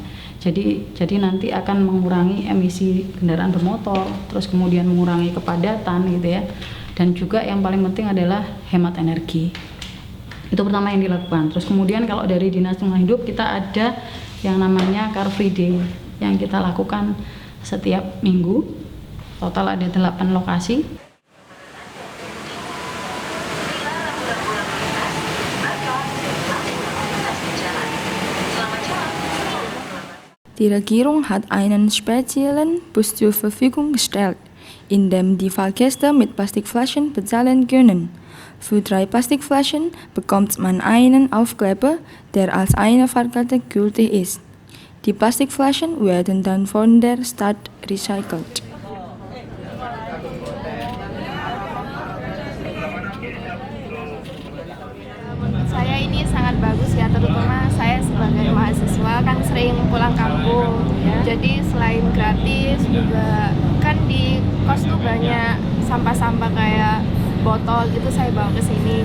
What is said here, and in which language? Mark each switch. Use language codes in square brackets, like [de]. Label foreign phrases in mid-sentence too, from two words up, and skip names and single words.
[id] Jadi nanti akan mengurangi emisi kendaraan bermotor, terus kemudian mengurangi kepadatan gitu ya. Dan juga yang paling penting adalah hemat energi. Itu pertama yang dilakukan. Terus kemudian kalau dari Dinas Lingkungan Hidup kita ada yang namanya Car Free Day yang kita lakukan setiap minggu. Total ada 8 lokasi. [de] Die Regierung hat einen speziellen Bus zur Verfügung gestellt, in dem die Fahrgäste mit Plastikflaschen bezahlen können. Für 3 Plastikflaschen bekommt man einen Aufkleber, der als eine Fahrkarte gültig ist. Die Plastikflaschen werden dann von der Stadt recycelt. [id] Saya ini sangat bagus ya, terutama saya sebagai mahasiswa kan sering pulang kampung. Jadi selain gratis juga kan di kos tuh banyak sampah-sampah kayak botol gitu saya bawa ke sini.